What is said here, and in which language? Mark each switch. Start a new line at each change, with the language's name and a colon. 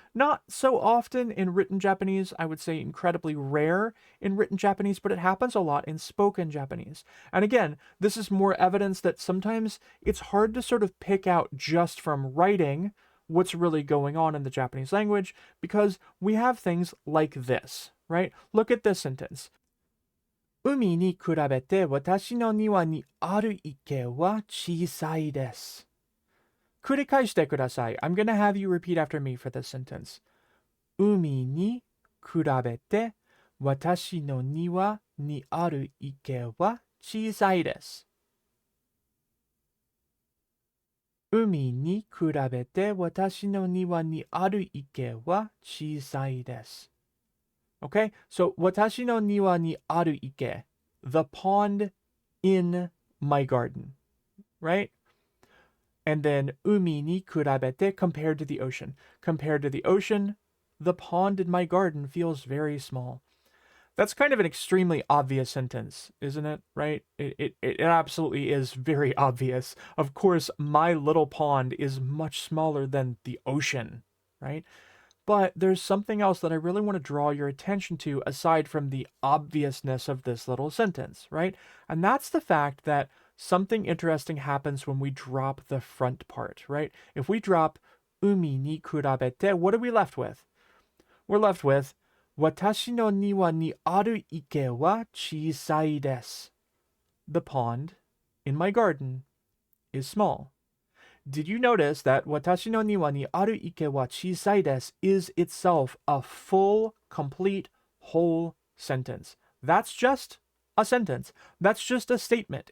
English: Not so often in written Japanese, I would say incredibly rare in written Japanese, but it happens a lot in spoken Japanese. And again, this is more evidence that sometimes it's hard to sort of pick out just from writing what's really going on in the Japanese language, because we have things like this, right? Look at this sentence.
Japanese: 海に比べて私の庭にある池は小さいです。繰り返してください.
English: I'm going to have you repeat after me for this sentence.
Japanese: 海に比べて私の庭にある池は小さいです。海に比べて私の庭にある池は小さいです。
English: Okay, so
Japanese: 私の庭にある池,
English: the pond in my garden, right? And then
Japanese: 海に比べて
English: compared to the ocean. Compared to the ocean, the pond in my garden feels very small. That's kind of an extremely obvious sentence, isn't it? Right? It absolutely is very obvious. Of course, my little pond is much smaller than the ocean, right? But there's something else that I really want to draw your attention to aside from the obviousness of this little sentence, right? And that's the fact that something interesting happens when we drop the front part, right? If we drop umi ni kurabete, what are we left with? We're left with
Japanese: 私の庭にある池は小さいです.
English: The pond in my garden is small. Did you notice that
Japanese: 私の庭にある池は小さいです
English: is itself a full, complete, whole sentence? That's just a sentence. That's just a statement.